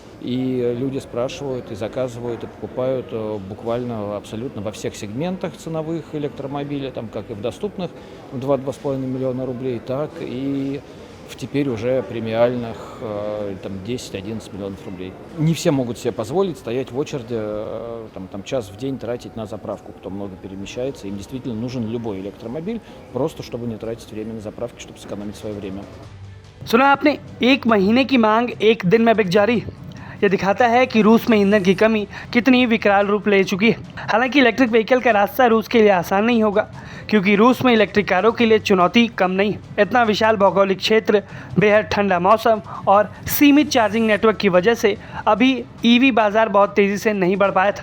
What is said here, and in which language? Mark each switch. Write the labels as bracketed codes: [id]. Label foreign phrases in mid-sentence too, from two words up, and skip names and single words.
[ru] И люди спрашивают, и заказывают, и покупают буквально абсолютно во всех сегментах ценовых электромобилей, там как и в доступных 2-2,5 миллиона рублей, так и в теперь уже премиальных там 10-11 миллионов рублей. Не все могут себе позволить стоять в очереди, там час в день тратить на заправку, кто много перемещается. Им действительно нужен любой электромобиль, просто чтобы не тратить время на заправки, чтобы сэкономить свое время. [hi] सुना आपने, 1 महीने की मांग 1 दिन में बिक जा रही है। यह दिखाता है कि रूस में ईंधन की कमी कितनी विकराल रूप ले चुकी है। हालांकि [en] electric vehicle [hi] का रास्ता रूस के लिए आसान नहीं होगा, क्योंकि रूस में इलेक्ट्रिक कारों के लिए चुनौती कम नहीं है। इतना विशाल भौगोलिक क्षेत्र, बेहद ठंडा मौसम और सीमित [en] charging network [hi] की वजह से अभी ईवी बाजार बहुत तेज़ी से नहीं बढ़ पाया था।